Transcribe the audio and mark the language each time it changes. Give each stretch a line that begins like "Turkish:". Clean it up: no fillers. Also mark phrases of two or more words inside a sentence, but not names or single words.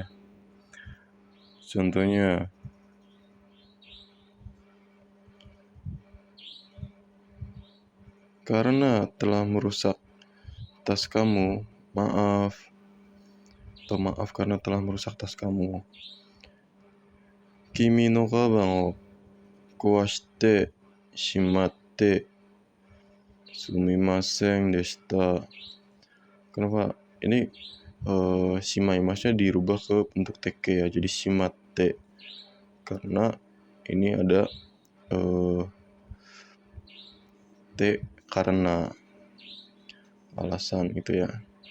Indonesian: Contohnya, karena telah merusak tas kamu, maaf. Atau maaf karena telah merusak tas kamu.
Japanese: 君のかばんを壊してしまってすみませんでした.
Indonesian: Kenapa? Ini shimaimasu-nya dirubah ke bentuk teke ya, jadi shimatte. Karena ini ada te karena alasan itu ya.